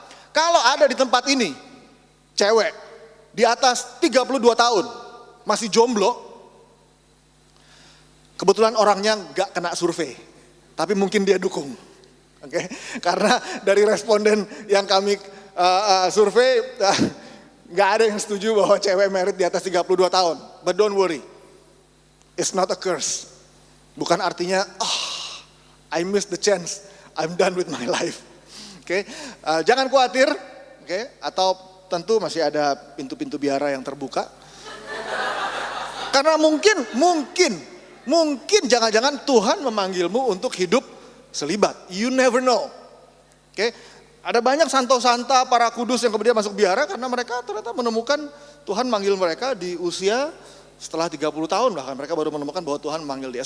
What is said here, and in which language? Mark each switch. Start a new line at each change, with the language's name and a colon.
Indonesian: Kalau ada di tempat ini, cewek di atas 32 tahun, masih jomblo, kebetulan orangnya gak kena survei. Tapi mungkin dia dukung. Oke. Karena dari responden yang kami survei, nggak ada yang setuju bahwa cewek married di atas 32 tahun.
English: But don't worry, it's not a curse.
Indonesian: Bukan artinya,
English: I missed the chance, I'm done with my life.
Indonesian: Oke, jangan khawatir. Oke, atau tentu masih ada pintu-pintu biara yang terbuka. Karena mungkin jangan-jangan Tuhan memanggilmu untuk hidup selibat.
English: You never know.
Indonesian: Oke. Ada banyak santo-santa para kudus yang kemudian masuk biara karena mereka ternyata menemukan Tuhan manggil mereka di usia setelah 30 tahun, bahkan mereka baru menemukan bahwa Tuhan memanggil dia.